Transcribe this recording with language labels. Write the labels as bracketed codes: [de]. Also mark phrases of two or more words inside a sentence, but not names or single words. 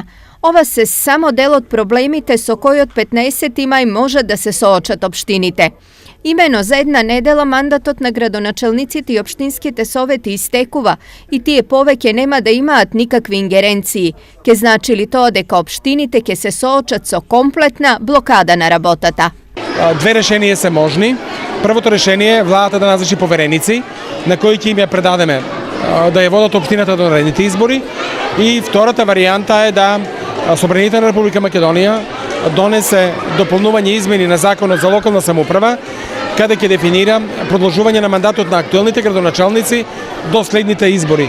[mk] Ova se samo del od problemite so koji od 15 ima i može da se soočat opštinite. Imeno za jedna nedela mandatot na gradonačelnici ti opštinski te soveti istekuva i tije poveke nema da imaat nikakvi ingerenciji, ke znači li to deka opštinite ke se soočat so kompletna blokada na работата. Две решения се можни. Првото решение е владата да назначи повереници, на кои ќе им ја предадеме да ја водат општината до наредните избори. И втората варијанта е да Собранието на Република Македонија донесе дополнување измени на Законот за локална самоуправа, каде ќе дефинира продолжување на мандатот на актуелните градоначалници до следните избори.